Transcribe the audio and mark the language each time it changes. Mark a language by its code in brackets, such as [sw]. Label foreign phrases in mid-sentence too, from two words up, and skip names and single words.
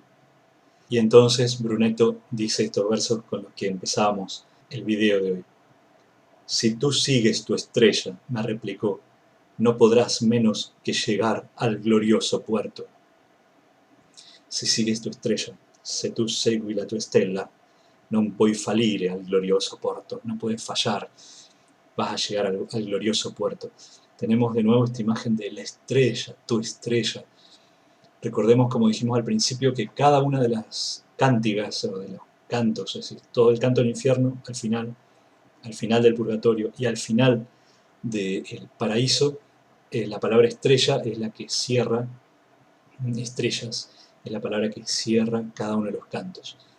[es] Y entonces Brunetto dice estos versos con los que empezábamos el video de hoy. «Si tú sigues tu estrella», me replicó, «no podrás menos que llegar al glorioso puerto». Si sigues tu estrella, [it] se tu segui la tua stella, non puoi fallire [es] al glorioso puerto, no puedes fallar, vas a llegar al glorioso puerto. Tenemos de nuevo esta imagen de la estrella, tu estrella. Recordemos, como dijimos al principio, que cada una de las cántigas o de los cantos, es decir, todo el canto del infierno al final del purgatorio y al final del paraíso, la palabra estrella es la que cierra, estrellas, es la palabra que cierra cada uno de los cantos.